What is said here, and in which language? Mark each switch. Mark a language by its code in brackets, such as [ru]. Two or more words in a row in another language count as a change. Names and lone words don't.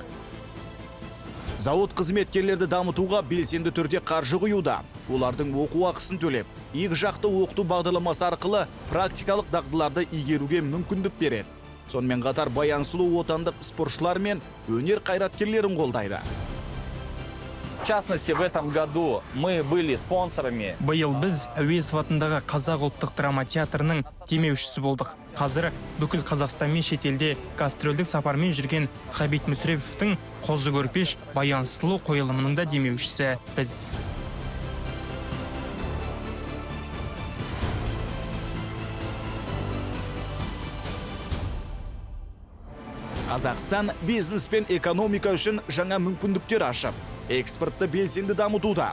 [kk] Зауыт қызметкерлерді дамытуға белсенді түрде қаржы құюда. Олардың оқу ақысын төлеп, екі жақты оқыту бағдарламасы арқылы практикалық дағдыларды игеруге мүмкіндік береді. Сонымен қатар Баян Сұлу отандық спортшылар мен өнер қайраткерлерін қолдайды. [ru] частности, в этом году мы были спонсорами. [kk] Биыл біз Әуезов атындағы Қазақ ұлттық драма театрының демеушісі болдық. Қазір бүкіл Қазақстан мен шетелде гастрольдік сапармен жүрген Ғабит Мүсіреповтің Қозы көрпеш Баян сұлу қойылымының да демеушісі біз. Қазақстан бизнес пен экономика үшін жаңа мүмкіндіктер ашып, экспортты белсенді дамытуда.